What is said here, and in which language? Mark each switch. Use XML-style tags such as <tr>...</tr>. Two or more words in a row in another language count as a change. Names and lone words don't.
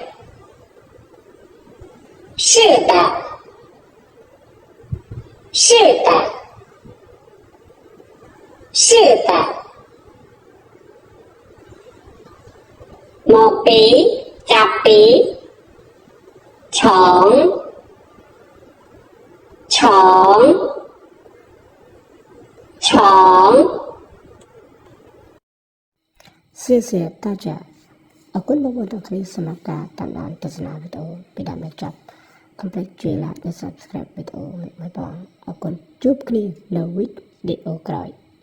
<km>是的មកពីចាប់ពីឆង</km> <zh>谢谢大家</zh> <km>អរគុណបងប្អូនទាំងគ្នាសម្រាប់ការតាមដានទស្សនាវីដេអូពីដើមដល់ចប់កុំភ្លេចជួយ like និង subscribe វីដេអូនេះផងអរគុណជួបគ្នានៅវីដេអូក្រោយ</km>